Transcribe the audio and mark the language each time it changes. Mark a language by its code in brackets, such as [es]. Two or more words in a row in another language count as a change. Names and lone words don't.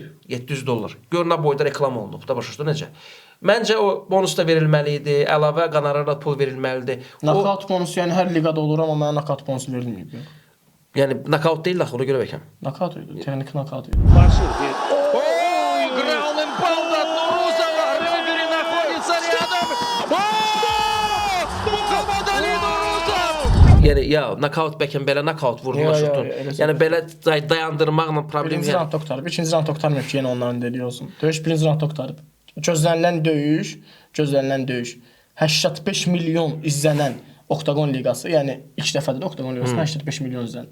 [az] 700 dollar. Görünə boyda reklam olunub. Da başa düşdün necə? Məncə o bonus da verilməli idi. Əlavə qanarara pul verilməlidir. Knockout bonusu yəni hər liqada olur, amma mənə knockout bonusu verilməyib. Yəni knockout deyil axı, ona görə bəkəm. Knockout idi, texnik knockout idi. [ru] Ой, [en] ground and pound [ru] от Нурузова. Рефери находится рядом. [az] Muhammed Ali Nuruzov. Yəni ya knockout bəkəm belə knockout vurdu şutun. Yəni belə dayandırmaqla problem Birinci round qurtarıb, ikinci round qurtarmayıb ki, yenə onların dediyi olsun. Döyüş birinci round qurtarıb. Gözlənilən döyüş 85 milyon izlənən Oktagon liqası, yəni ilk dəfədir də Oktagon liqasında 85 milyon izlənir.